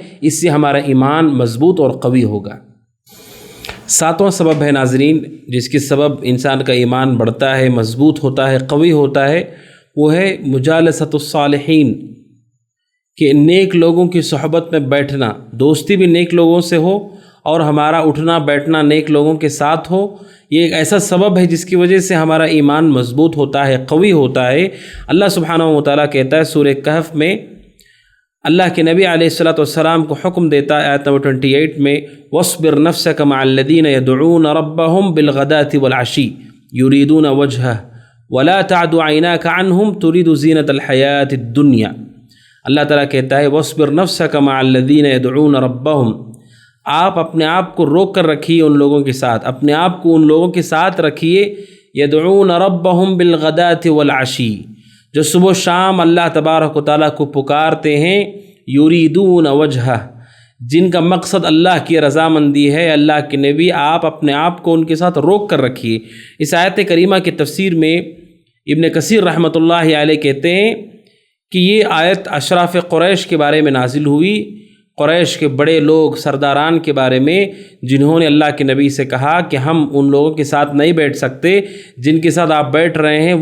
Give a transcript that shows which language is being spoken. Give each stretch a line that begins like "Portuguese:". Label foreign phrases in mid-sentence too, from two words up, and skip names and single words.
Hindi: इससे हमारा ईमान मजबूत और कवी होगा। सातवां सबब है नाज़रीन, जिसके सबब इंसान का ईमान बढ़ता है, मजबूत होता है, कवी होता है, वो है
Arabic: مجالسة الصالحين,
Hindi: कि नेक लोगों की सोहबत में बैठना, दोस्ती भी नेक लोगों से हो और हमारा उठना बैठना नेक लोगों के साथ हो। ये एक ऐसा सबब है जिसकी वजह से हमारा ईमान मजबूत होता है, कवी होता है। अल्लाह
Arabic: سبحانه وتعالى
Hindi: कहता है सूरह कहफ में, अल्लाह के नबी
Arabic: عليه الصلاة والسلام
Hindi: को हुक्म देता है आयत नंबर 28 में,
Arabic: واصبر نفسك مع الذين يدعون ربهم بالغداة والعشي يريدون وجهه ولا تعد عيناك عنهم تريد زينة الحياة الدنيا.
Hindi: अल्लाह ताला कहता है
Arabic: واصبر نفسك مع الذين يدعون ربهم,
Hindi: आप अपने आप को रोक कर रखिए उन लोगों के साथ, अपने आप को उन लोगों के साथ रखिए,
Arabic: يدعون ربهم بالغداة والعشي,
Hindi: जो सुबह शाम अल्लाह
Arabic: تبارك وتعالى
Hindi: को पुकारते हैं,
Arabic: يريدون وجهه,
Hindi: जिनका मकसद अल्लाह की रज़ामंदी है। अल्लाह के नबी आप अपने आप को उनके साथ रोक कर रखिए। इस
Arabic: آية كريمة
Hindi: की तफसीर में इब्न कसीर
Arabic: رحمة الله عليه
Hindi: कहते हैं कि ये आयत अशराफ कुरैश के बारे में नाजिल हुई, कुरैश के बड़े लोग, सरदारान के बारे में, जिन्होंने अल्लाह के नबी से कहा कि हम उन लोगों के साथ नहीं बैठ सकते जिनके साथ आप बैठ रहे हैं।